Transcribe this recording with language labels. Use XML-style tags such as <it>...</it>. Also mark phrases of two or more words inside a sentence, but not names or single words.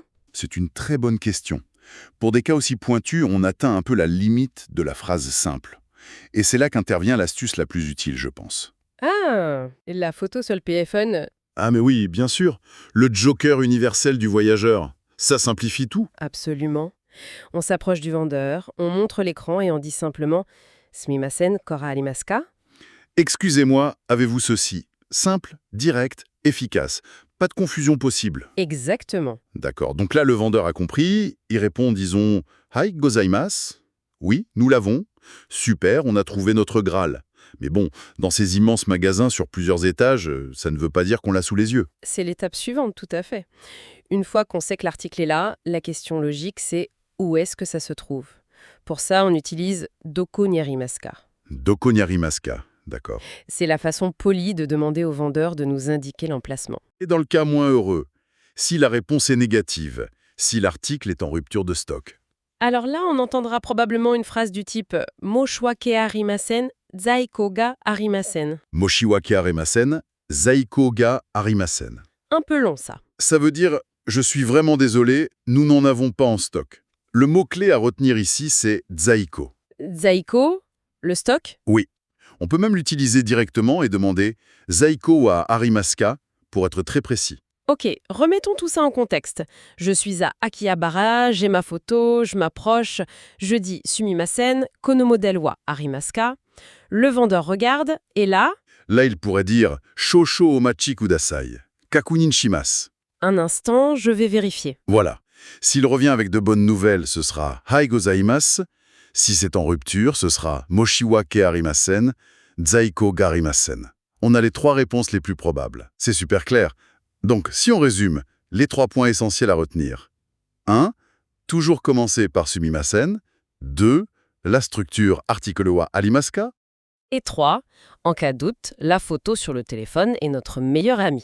<fr>C'est une très bonne question. Pour des cas aussi pointus, on atteint un peu la limite de la phrase simple. Et c'est là qu'intervient l'astuce la plus utile, je pense. Ah, et la photo sur le PFN, Ah mais oui, bien sûr. Le joker universel du voyageur. Ça simplifie tout. absolument. On s'approche du vendeur, on montre l'écran et on dit simplement «</fr> <ja>すみません、こらありますか ?»</ja> <fr>Excusez-moi, avez-vous ceci? Simple, direct, efficace. Pas de confusion possible. Exactement. D'accord. Donc là, le vendeur a compris. Il répond, disons,</fr> <ja>はいございます.</ja> <fr>Oui, nous l'avons. Super, on a trouvé notre Graal. Mais bon, dans ces immenses magasins sur plusieurs étages, ça ne veut pas dire qu'on l'a sous les yeux. C'est l'étape suivante, tout à fait. Une fois qu'on sait que l'article est là, la question logique, c'est où est-ce que ça se trouve? Pour ça, on utilise</fr> <ja>どこにありますか. どこにありますか.</ja> <fr>D'accord. C'est la façon polie de demander au vendeur de nous indiquer l'emplacement. Et dans le cas moins heureux, si la réponse est négative, si l'article est en rupture de stock. Alors là, on entendra probablement une phrase du type «</fr> <ja>申し訳ありません、在庫がありません申し訳ありません、在庫がありません. »</ja> <fr>Un peu long, ça. Ça veut dire « je suis vraiment désolé, nous n'en avons pas en stock ». Le mot-clé à retenir ici, c'est zaiko. Zaiko, le stock? Oui. On peut même l'utiliser directement et demander «</fr> <ja>在庫はありますか</ja> <fr>» pour être très précis. Ok, remettons tout ça en contexte. Je suis à Akihabara, j'ai ma photo, je m'approche, je dis Sumimasen,</fr> <ja>このモデルはありますか.</ja> <fr>Le vendeur regarde, et là, Là, il pourrait dire «</fr> <ja>少々お待ちください » « 確認します ».</ja> <fr>un instant, je vais vérifier. Voilà. S'il revient avec de bonnes nouvelles, ce sera «</fr> <ja>はいございます ».</ja> <fr>Si c'est en rupture, ce sera «</fr> <ja>申し訳ありません », « 在庫がありません ».</ja> <fr>On a les trois réponses les plus probables. C'est super clair. Donc, si on résume, les 3 points essentiels à retenir. 1. Toujours commencer par sumimasen. 2. La structure article</fr> <ja>はありますか.</ja> <fr>Et 3, en cas de doute, la photo sur le téléphone est notre meilleur ami.</fr>